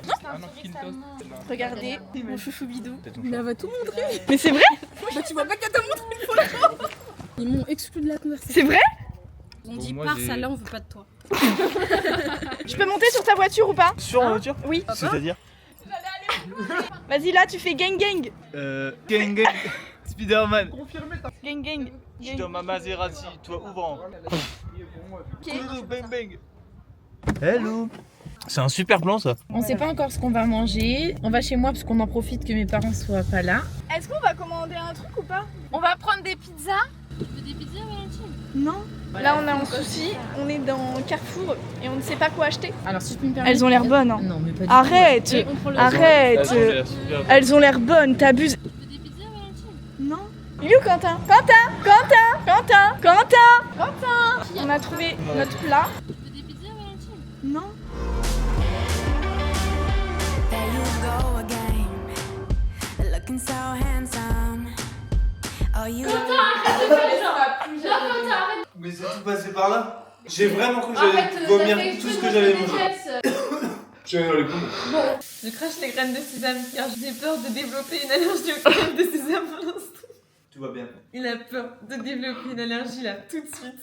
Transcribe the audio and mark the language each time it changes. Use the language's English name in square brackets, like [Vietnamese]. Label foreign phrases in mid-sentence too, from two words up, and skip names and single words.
[French] Regardez, mon chouchou bidou. Il va tout montrer. Mais c'est vrai? Bah tu vois pas qu'elle t'a montré une photo. Ils m'ont exclu de la conversation. C'est vrai? On dit moi, pars, j'ai- ça là, on veut pas de toi. Je peux monter sur ta voiture ou pas? Sur la voiture? Oui. C'est-à-dire? Vas-y là, tu fais [English] gang gang. Gang gang. Spider-Man. Gang gang. [French] Je suis dans ma Maserati, toi ouvrant. Ok. [English] Bang bang. Hello. [French] C'est un super plan ça. On sait pas encore ce qu'on va manger. On va chez moi parce qu'on en profite que mes parents soient pas là. Est-ce qu'on va commander un truc ou pas? On va prendre des pizzas. Tu veux des pizzas, Valentine? Non. Là, on a un souci. On est dans Carrefour et on ne sait pas quoi acheter. Alors si tu peux me permettre. Elles ont l'air bonnes. Hein. Non, mais pas du tout. Arrête. Et on prend le- Arrête. Elles ont l'air bonnes. T'abuses. Tu veux des pizzas, Valentine? Non. Il est où Quentin? Quentin. On a trouvé notre plat. Tu veux des pizzas, Valentine? Non. [English] There you go again, looking so handsome. Oh, you. [French] Mais c'est tout passé par là. J'ai vraiment cru que j'allais vomir tout ce que j'avais mangé. Je suis allé dans les poumons. Je crache les graines de sésame car j'ai peur de développer une allergie aux graines de sésame pour l'instant. Tout va bien. Il a peur de développer une allergie là, tout de suite.